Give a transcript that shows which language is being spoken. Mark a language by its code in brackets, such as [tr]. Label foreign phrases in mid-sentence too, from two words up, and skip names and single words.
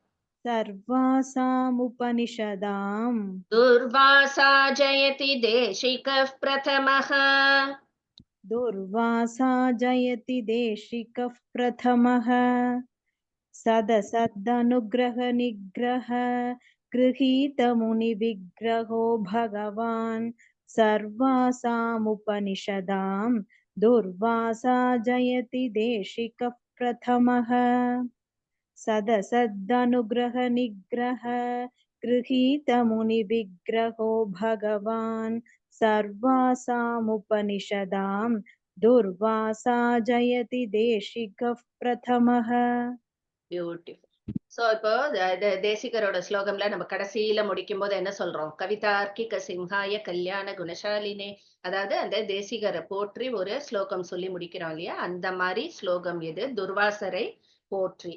[sa] सर्वासामुपनिषदाम् दुर्वासा जयति देशिकः प्रथमः. दुर्वासा जयति देशिकः प्रथमः. सदसदनुग्रह निग्रह गृहीतमुनिविग्रहो भगवान् सर्वासामुपनिषदां दुर्वासा जयति देशिकः प्रथमः सदसदनुग्रहनिग्रह गृहीतमुनिविग्रहो भगवान् सर्वासामुपनिषदां दुर्वासा जयति देशिकः प्रथमः. [ta] பியூட்டிஃபுல். சோ இப்போ தேசிகரோட ஸ்லோகம்ல நம்ம கடைசியில முடிக்கும் போது என்ன சொல்றோம்? [sa] कवितार्किक सिंहाय कल्याण गुणशालिने. [ta] அதாவது அந்த தேசிகரை போற்றி ஒரு ஸ்லோகம் சொல்லி முடிக்கிறோம் இல்லையா? அந்த மாதிரி ஸ்லோகம் எது? துர்வாசரை போற்றி.